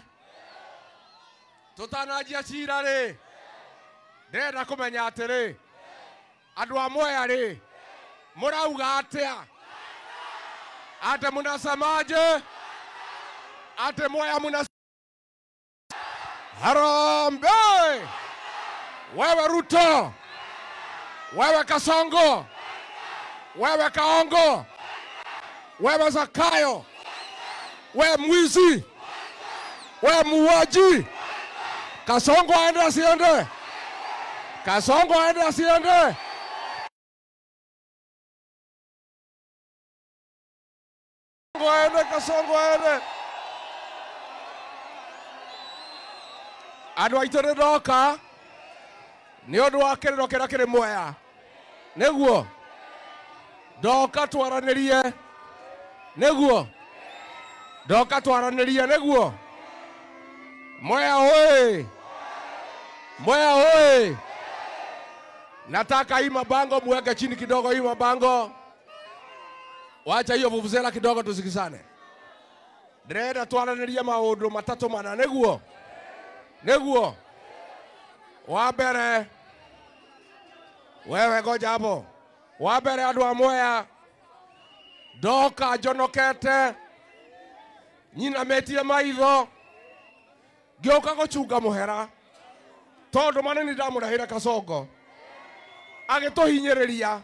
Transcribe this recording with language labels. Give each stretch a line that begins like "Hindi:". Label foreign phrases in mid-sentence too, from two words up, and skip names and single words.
Kikuyu: Tũtananjia cira rĩ. Ndĩrenda kũmenya atĩrĩ. Andũ a Mwea rĩ. Mũrauga atĩa?
Swahili: Ate munasemaje? Ate Mwea munasemaje? Harambe! Wewe Ruto! Wewe Kasongo! Wewe Kaongo! Wewe Zakayo! Wewe mwizi! Wewe muuaji! Kasongo aende asiende? Kasongo aende asiende? Kasongo aende.
Kikuyu: Andũ aitũ nĩndoka nĩ ũndũ wa kĩrĩro kĩrĩa kĩrĩ Mwea. Nĩguo ndoka twaranĩrie. Nĩguo ndoka twaranĩrie. Nĩguo Mwea oye! Mwea oye!
Swahili: Nataka hii mabango muweke chini kidogo, hii mabango. Wacha hiyo vuvuzela kidogo tusikizane.
Kikuyu: Ndĩrenda twaranĩrie maũndũ matatũ mana. Nĩguo nĩguo wa mbere,
Swahili: wewe ngoja hapo.
Kikuyu: Wa mbere andũ a Mwea, ndoka njonokete, nyinamĩtie maitho, ngĩũka gũcunga mũhera, tondũ manini ndamũrehire Kasongo agĩtũhinyĩrĩria.